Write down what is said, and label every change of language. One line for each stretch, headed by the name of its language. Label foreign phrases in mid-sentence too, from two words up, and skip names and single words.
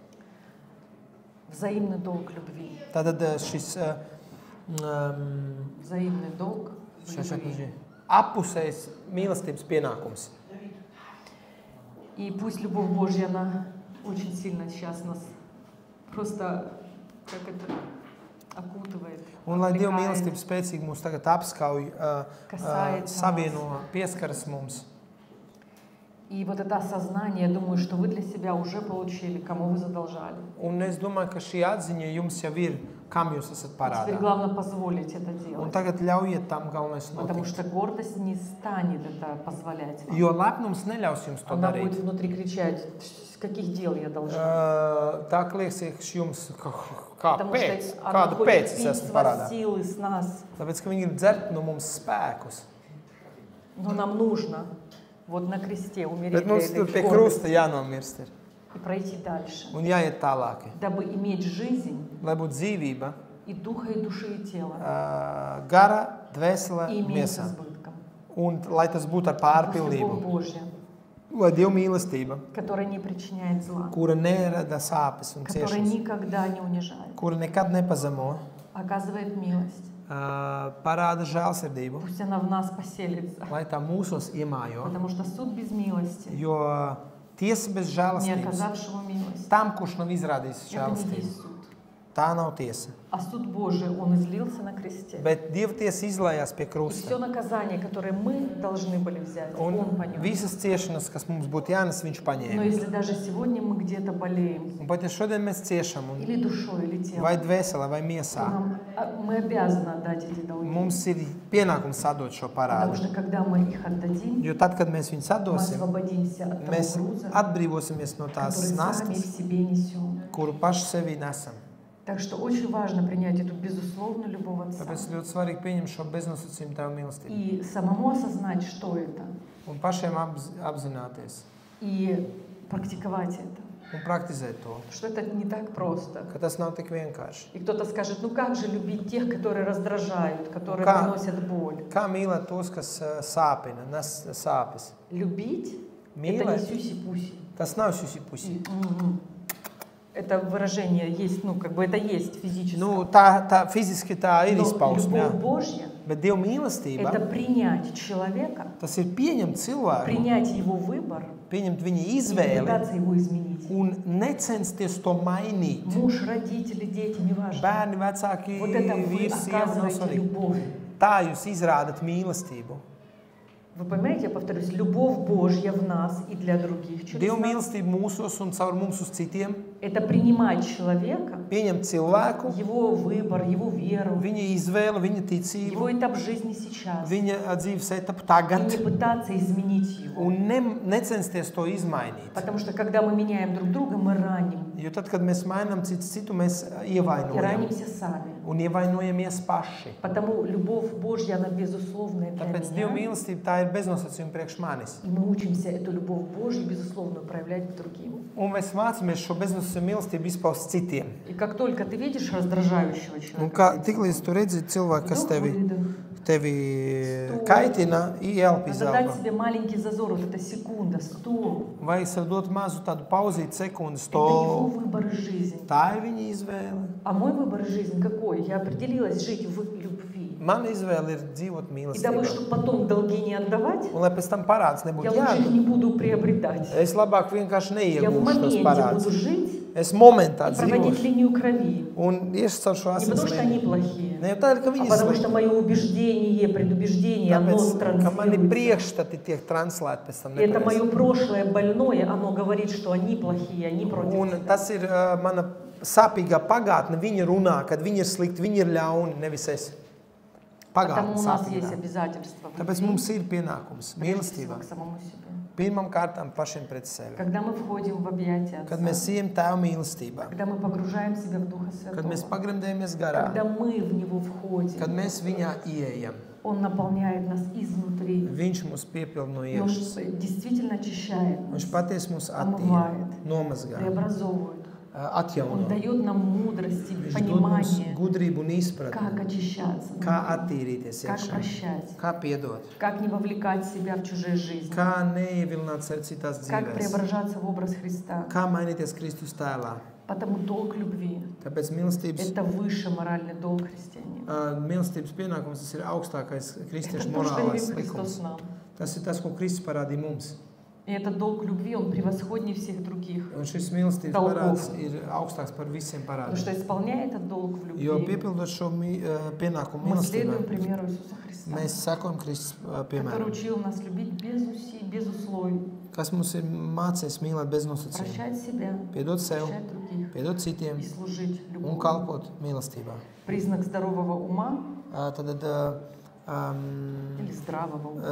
Russian: Взаимный долг любви.
Latvian: Tātad šis
Russian: Взаимный долг в любви.
Latvian: apusējs mīlestības pienākums.
Russian: И пусть любовь Божья, она очень сильно сейчас нас просто, как это, окутывает,
Latvian: Un lai Dieva aplikāja. mīlestība spēcīgi mūs tagad apskauj,
Russian: Касается
Latvian: savieno, pieskaras mums.
Russian: И вот это осознание, я думаю, что вы для себя уже получили, кому вы задолжали.
Latvian: Un es domāju, ka šī atziņa jums jau ir, kam jūs esat
Russian: Теперь
Latvian: parādā.
Russian: главное позволить это
Latvian: Un
Russian: делать.
Latvian: tagad ļaujiet tam galvenais
Russian: Потому
Latvian: notikt.
Russian: что гордость не станет это позволять вам.
Latvian: Jo lepnums neļaus jums to
Russian: Она
Latvian: darīt.
Russian: будет внутри кричать: с каких дел я должна?
Latvian: Tā liekas jums,
Russian: Потому
Latvian: kāpēc?
Russian: что она
Latvian: Kādu
Russian: хочет
Latvian: pēc es
Russian: пить
Latvian: esmu
Russian: с
Latvian: parādā?
Russian: вас силы, с нас.
Latvian: Tāpēc, ka viņi grib dzert no mums spēkus.
Russian: Но нам нужно вот на кресте умереть
Latvian: Bet
Russian: для
Latvian: mums tur
Russian: этой
Latvian: pie
Russian: гордости
Latvian: krusta jānomirst ir.
Russian: и пройти дальше,
Latvian: Un jāiet tālāk.
Russian: дабы иметь жизнь
Latvian: Lai būtu dzīvība,
Russian: и духа, и души, и тела,
Latvian: gara, dvēsele,
Russian: и иметь с
Latvian: miesā.
Russian: избытком.
Latvian: Un lai tas būtu ar
Russian: Пусть любовь
Latvian: pārpildību.
Russian: Божья,
Latvian: Lai Dieva mīlestība,
Russian: которая не причиняет зла,
Latvian: kura nerada sāpes un
Russian: которая
Latvian: ciešanas,
Russian: никогда не унижает,
Latvian: kura nekad nepazemo,
Russian: оказывает милость.
Latvian: parāda žēlsirdību,
Russian: Пусть она в нас поселится,
Latvian: lai tā mūsos iemājo.
Russian: потому что суд без милости,
Latvian: Jo tiesa bez
Russian: не
Latvian: žēlastības,
Russian: оказавшего милости,
Latvian: tam, kurš nav izrādījis
Russian: это не
Latvian: žēlastību,
Russian: есть суд.
Latvian: tā nav tiesa.
Russian: А суд Божий, Он излился на кресте.
Latvian: Bet Dieva tiesa izlējās pie
Russian: И
Latvian: krusta.
Russian: все наказание, которое мы должны были взять,
Latvian: Un
Russian: Он понес.
Latvian: visas ciešanas, kas mums būtu jānes, viņš
Russian: Но
Latvian: paņēma.
Russian: если даже сегодня мы где-то болеем,
Latvian: Un pat ja šodien mēs ciešam, un
Russian: или душой, или телом,
Latvian: vai dvēselē, vai
Russian: то
Latvian: miesā,
Russian: мы обязаны отдать эти долги.
Latvian: mums ir pienākums sadot šo
Russian: Потому
Latvian: parādu.
Russian: что когда мы их отдадим,
Latvian: Jo tad, kad mēs viņu
Russian: мы
Latvian: sadosim,
Russian: освободимся от того
Latvian: mēs
Russian: груза,
Latvian: atbrīvosimies no tās
Russian: который сами в
Latvian: nastas,
Russian: себе несем.
Latvian: kuru paši sevī nesam.
Russian: Так что очень важно принять эту безусловную любовь Отца.
Latvian: Tāpēc ļoti svarīgi pieņemt šo beznosacījumu Tava mīlestību.
Russian: И самому осознать, что это,
Latvian: Un pašiem apzināties
Russian: и практиковать это.
Latvian: un praktizēt to,
Russian: Что это не так просто.
Latvian: ka tas nav tik vienkārši.
Russian: И кто-то скажет, ну как же любить тех, которые раздражают, которые Как? приносят боль.
Latvian: Kā mīlēt tos, kas sāpina, nes sāpes?
Russian: Любить это не
Latvian: Mīlēt,
Russian: сюси-пуси.
Latvian: tas nav susipusi.
Russian: Это выражение есть, ну как бы это есть физически.
Latvian: Nu, tā fiziski tā ir
Russian: Но
Latvian: izpausme, jā.
Russian: любовь Божья
Latvian: Bet Dieva
Russian: это
Latvian: mīlestība,
Russian: принять человека,
Latvian: tas ir pieņemt cilvēku,
Russian: принять его выбор
Latvian: pieņemt viņa
Russian: и
Latvian: izvēli
Russian: пытаться его изменить.
Latvian: un necensties to mainīt.
Russian: Муж, родители, дети, неважно.
Latvian: Bērni, vecāki,
Russian: Вот это вы
Latvian: vīri, sieva, nav
Russian: оказываете
Latvian: svarīgi.
Russian: любовь.
Latvian: Tā jūs izrādat mīlestību.
Russian: Вы понимаете, я повторюсь, любовь Божья в нас и для других через
Latvian: Dieva
Russian: нас.
Latvian: mīlestība mūsos un caur mums uz citiem.
Russian: Это принимать человека,
Latvian: Pieņemt cilvēku,
Russian: его выбор, его веру,
Latvian: viņa izvēle, viņa
Russian: его
Latvian: ticību,
Russian: этап жизни сейчас.
Latvian: viņa dzīves etapu
Russian: И
Latvian: tagad
Russian: не пытаться изменить его.
Latvian: un necensties to izmainīt.
Russian: Потому что когда мы меняем друг друга, мы раним.
Latvian: Jo tad, kad mēs mainām citu, mēs
Russian: И
Latvian: ievainojam
Russian: ранимся сами.
Latvian: un ievainojamies paši.
Russian: Потому любовь Божья, она безусловная для
Latvian: Tāpēc Dieva
Russian: меня.
Latvian: mīlestība tā ir bez nosacījuma priekš manis.
Russian: И мы учимся эту любовь Божью, безусловную, проявлять к другим.
Latvian: Un mēs mācāmies šo beznosacījumu mīlestību izpaust citiem.
Russian: И как только ты видишь раздражающего
Latvian: Un
Russian: человека,
Latvian: kā tiklīdz tu redzi cilvēku, kas tevi kaitina, ielpi
Russian: надо дать
Latvian: zelta.
Russian: себе маленький зазор, вот эта секунда, стоп.
Latvian: Vajag sev dot mazu tādu pauzīti sekundi,
Russian: Это его
Latvian: stop.
Russian: выбор и жизнь.
Latvian: Tā ir viņa izvēle.
Russian: А мой выбор и жизнь какой? Я определилась жить в любви.
Latvian: Mana izvēle ir dzīvot
Russian: И дабы,
Latvian: mīlestībā.
Russian: чтобы потом долги не отдавать,
Latvian: Un lai pēc tam parāds
Russian: я
Latvian: nebūtu
Russian: лучше их
Latvian: jādod,
Russian: не буду приобретать.
Latvian: es labāk vienkārši
Russian: Я в
Latvian: neiegūšu tos
Russian: моменте
Latvian: parādus.
Russian: буду жить
Latvian: Es momentā
Russian: и проводить
Latvian: dzīvošu
Russian: линию крови.
Latvian: un iešu caur šo
Russian: Не потому что они
Latvian: asins
Russian: плохие,
Latvian: Ne jau tādēļ, ka
Russian: а
Latvian: viņi
Russian: потому
Latvian: slikti.
Russian: что mое убеждение, предубеждение, оно
Latvian: Tāpēc, ka mani
Russian: транслируется.
Latvian: priekšstati tiek translēti pēc tam
Russian: И это
Latvian: nepareizi.
Russian: мое прошлое больное, оно говорит, что они плохие, они против
Latvian: Un
Russian: тебя.
Latvian: tas ir mana sāpīgā pagātne. Viņi runā, kad viņi ir slikti, viņi ir ļauni, nevis es.
Russian: Потому
Latvian: Pagātne
Russian: у нас есть
Latvian: sāpīgā.
Russian: обязательства в
Latvian: Tāpēc
Russian: любви,
Latvian: mums ir pienākums,
Russian: прежде
Latvian: mīlestība.
Russian: всего, к самому себе.
Latvian: Pirmam kārtām pašiem pret sevi.
Russian: Когда мы входим в объятия
Latvian: Kad
Russian: Отца,
Latvian: mēs ejam Tēva mīlestībā,
Russian: когда мы погружаем себя в Духа
Latvian: kad mēs
Russian: Святого,
Latvian: pagremdējamies garā,
Russian: когда мы в Него входим,
Latvian: kad mēs viņā ieejam,
Russian: Он наполняет нас изнутри.
Latvian: Viņš mūs piepilda no
Russian: И Он
Latvian: iekšas.
Russian: действительно очищает
Latvian: Viņš
Russian: нас,
Latvian: patiesi mūs
Russian: омывает,
Latvian: nomazgā,
Russian: преобразовывает. Он
Latvian: atjauno.
Russian: дает нам мудрость и
Latvian: Viņš dod mums
Russian: понимание,
Latvian: gudrību un izpratni,
Russian: как очищаться,
Latvian: kā
Russian: внутри,
Latvian: attīrīties
Russian: как
Latvian: iekšā,
Russian: прощать,
Latvian: kā piedot,
Russian: как не вовлекать себя в чужие жизни,
Latvian: kā neievilināt sevi citās
Russian: как
Latvian: dzīvēs,
Russian: преображаться в образ Христа.
Latvian: kā mainīties Kristus tēlā.
Russian: Потому долг любви
Latvian: Tāpēc mīlestības, –
Russian: это высший моральный долг христианина.
Latvian: mīlestības pienākums tas ir augstākais
Russian: Это
Latvian: kristiešu
Russian: то, что
Latvian: morālais
Russian: явил Христос
Latvian: likums.
Russian: нам.
Latvian: Tas ir tas, ko Kristus parādīja mums.
Russian: И этот долг любви, он превосходнее всех других.
Latvian: Un šis mīlestības
Russian: Dolgov.
Latvian: parāds ir augstāks par visiem
Russian: Потому что
Latvian: parādiem.
Russian: исполняя этот долг в
Latvian: Jo
Russian: любви,
Latvian: piepildot šo pienākumu
Russian: мы
Latvian: mīlestībā,
Russian: следуем примеру Иисуса Христа,
Latvian: mēs sakojam Kristus
Russian: который
Latvian: piemēram,
Russian: учил нас любить без усилий, без условий,
Latvian: kas mums ir mācījis mīlēt bez nosacījuma,
Russian: прощать себя,
Latvian: piedot sev,
Russian: прощать других
Latvian: piedot citiem
Russian: и служить
Latvian: un
Russian: любовью.
Latvian: kalpot mīlestībā.
Russian: Признак здорового ума или здравого ума